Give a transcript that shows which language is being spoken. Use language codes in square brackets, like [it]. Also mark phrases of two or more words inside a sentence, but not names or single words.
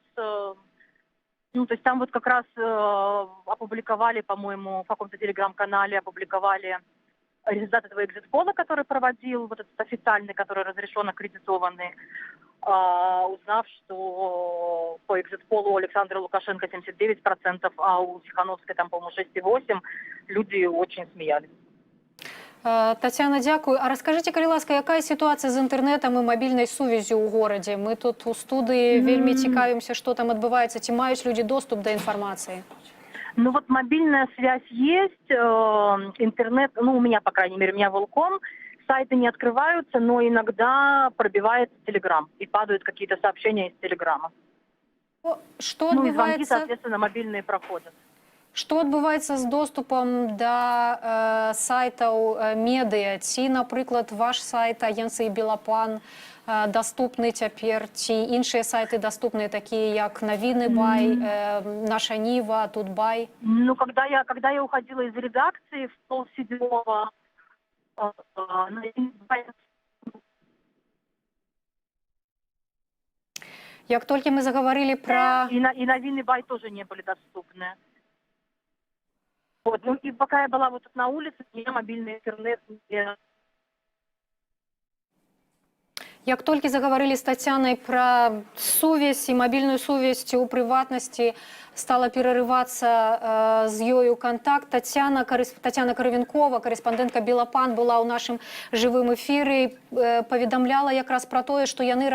[ru] То есть там вот как раз опубликовали, по-моему, в каком-то телеграм-канале опубликовали результаты этого экзит-пола, который проводил, вот этот официальный, который разрешен, аккредитованный, узнав, что по экзит-полу у Александра Лукашенко 79%, а у Тихановской там, по-моему, 6,8%, люди очень смеялись. [be] Тацяна, дякую. А расскажите, калі ласка, якая ситуация з інтэрнэтам і мабільнай сувязі ў горадзе? Мы тут у студыі вельмі цікавімся, што там адбываецца, ці маюць людзі доступ да інфармацыі? [ru] Вот мобильная связь есть, интернет, у меня, по крайней мере, у меня Волком, сайты не открываются, но иногда пробивается Телеграм, и падают какие-то сообщения из Телеграма. Что отбывается? И звонки, соответственно, мобильные проходят. [be] Што адбываецца з доступам да сайтаў медыа? Ці, напрыклад, ваш сайт агенцыі Белапан доступны цяпер, ці іншыя сайты доступныя, такія як Навіны Бай, Наша Нива, Тутбай? [ru] Когда я уходила из редакции в 6:30, [be] як толькі мы заговорили про... [ru] И Навины Бай тоже не были доступны. И пока я была вот тут на улице, у меня мобильный интернет... [be] Як толькі загаварылі з Тацянай пра сувязь і мабільную сувязь у прыватнасці, стала перарывацца з ёю контакт. Тацяна Каравенкова, корэспандэнтка Белапан, была ў нашым жывым эфіры, паведамляла якраз пра тое, што яны